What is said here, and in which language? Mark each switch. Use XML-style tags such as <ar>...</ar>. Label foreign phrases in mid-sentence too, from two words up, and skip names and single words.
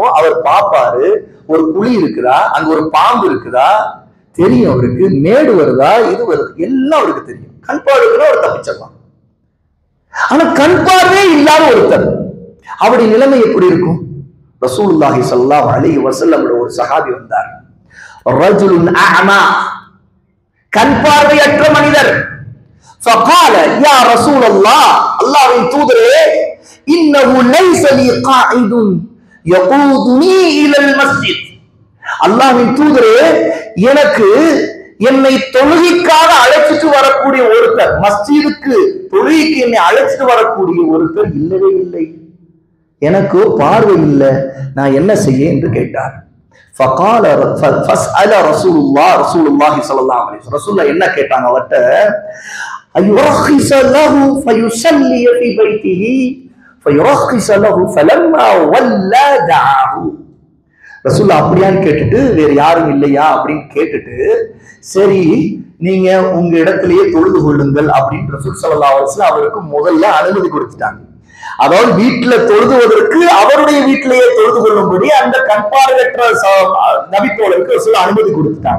<ta>அவர் பாப்பாரு, ஒரு குழி இருக்குதா, அங்க ஒரு பாம்பு இருக்குதா தெரியும் அவருக்கு, மேடு வருதா, இது வருது, எல்லாம் அவருக்கு தெரியும். கண் பார்வைக்குன்னா அவர் தப்பிச்சிடலாம். ஆனா கண் பார்வையே இல்லாத ஒருத்தர், அவருடைய நிலைமை எப்படி இருக்கும்?</ta> <ar>رسول الله صلى الله عليه وسلم</ar> <ta>ஒரு சஹாபி வந்தார்.</ta> <ar>رجل أعمى,</ar> <ta>கண் பார்வையற்ற மனிதர்.</ta> <ar>فقال يا رسول الله,</ar> <ta>அல்லாஹ்வின் தூதரே,</ta> <ar>إنه ليس لي قاعد يقودني الى المسجد.</ar> <ta>அல்லாஹ்வின் தூதரே, எனக்கு என்னை தொழுகைக்காக அழைச்சிட்டு வரக்கூடிய ஒருத்தர், மஸ்ஜிதுக்கு தொழுகைக்கு என்னை அழைச்சிட்டு வரக்கூடிய ஒருத்தர் இல்லவே இல்லை. எனக்கு பார்வை இல்லை, நான் என்ன செய்ய என்று கேட்டார்.</ta> <ar>فقال فاسأل رسول الله صلى الله عليه وسلم.</ar> <ta>ரசூலுல்லாஹ் என்ன கேட்டாங்க அவர்ட்ட?</ta> <ar>أيرخص له فيصلي في بيته فيرخص له فلما ولى دعاه.</ar> <ta>ரசூலுல்லாஹ் அப்படியான்னு கேட்டுட்டு, வேற யாரும் இல்லையா அப்படின்னு கேட்டுட்டு, சரி நீங்க உங்க இடத்திலேயே தொழுது கொள்ளுங்கள் அப்படின்னு</ta> <ar>رسول صلى الله عليه وسلم</ar> <ta>அவருக்கு முதல்ல அனுமதி கொடுத்துட்டாங்க. அதாவது வீட்டுல தொழுதுவதற்கு அவருடைய வீட்டிலேயே தொழுது கொள்ளும்படி அந்த கண்பார்வையற்ற நபித்தோழருக்கு சொல்ல அனுமதி கொடுத்துட்டாங்க.</ta>